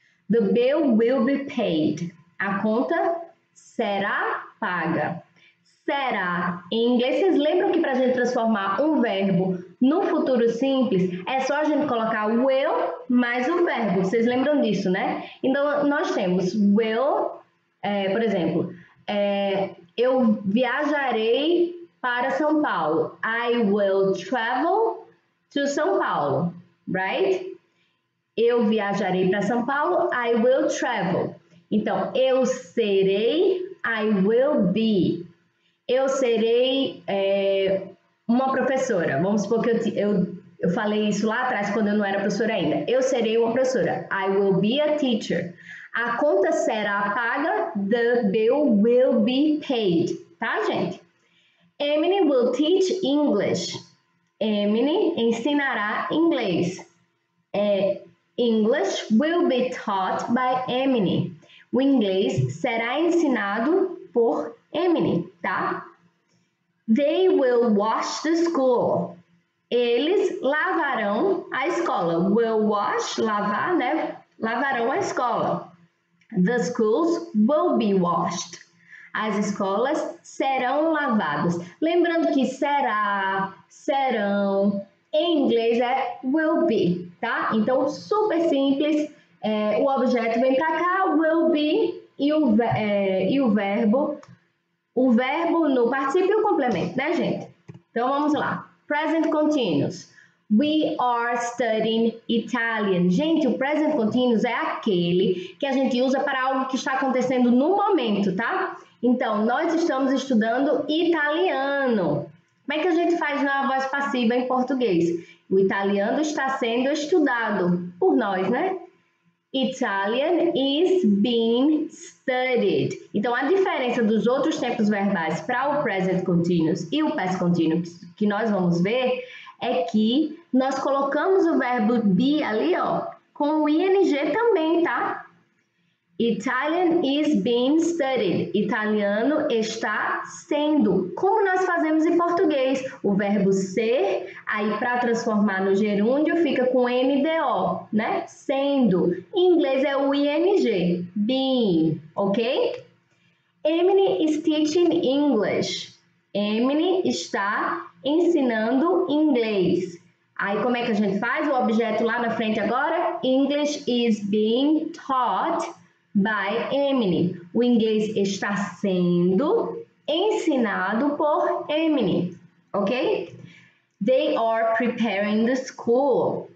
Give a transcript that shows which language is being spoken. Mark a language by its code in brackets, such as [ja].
[en] The bill will be paid. [pt] A conta será paga. Será. Em inglês, vocês lembram que para a gente transformar um verbo no futuro simples, é só a gente colocar will mais o verbo. Vocês lembram disso, né? Então, nós temos will, por exemplo, eu viajarei para São Paulo. [en] I will travel to São Paulo, right? [pt] Eu viajarei para São Paulo. [en] I will travel. [pt] Então, eu serei, [en] I will be. [pt] Eu serei uma professora. Vamos supor que eu falei isso lá atrás, quando eu não era professora ainda. Eu serei uma professora. [en] I will be a teacher. [pt] A conta será paga. [en] The bill will be paid. [pt] Tá, gente? [en] Emily will teach English. [pt] Emily ensinará inglês. [en] English will be taught by Emily. [pt] O inglês será ensinado por Emily, tá? [en] They will wash the school. [pt] Eles lavarão a escola. Will wash, lavar, né? Lavarão a escola. [en] The schools will be washed. [pt] As escolas serão lavadas. Lembrando que será, serão, em inglês é will be, tá? Então, super simples. O objeto vem para cá, will be, e o verbo no particípio e o complemento, né, gente? Então, vamos lá. Present continuous. [en] We are studying Italian. [pt] Gente, o present continuous é aquele que a gente usa para algo que está acontecendo no momento, tá? Então, nós estamos estudando italiano. Como é que a gente faz na voz passiva em português? O italiano está sendo estudado por nós, né? [en] Italian is being studied. [pt] Então, a diferença dos outros tempos verbais para o present continuous e o past continuous que nós vamos ver é que nós colocamos o verbo be ali, ó, com o ing também, tá? [en] Italian is being studied. [pt] Italiano está sendo. Como nós fazemos em português? O verbo ser, aí para transformar no gerúndio fica com NDO, né? Sendo. Em inglês é o ing, being, ok? [en] Emily is teaching English. [pt] Emily está ensinando inglês. Aí como é que a gente faz? O objeto lá na frente agora? [en] English is being taught by Emily. [pt] O inglês está sendo ensinado por Emily, ok? [en] They are preparing the school.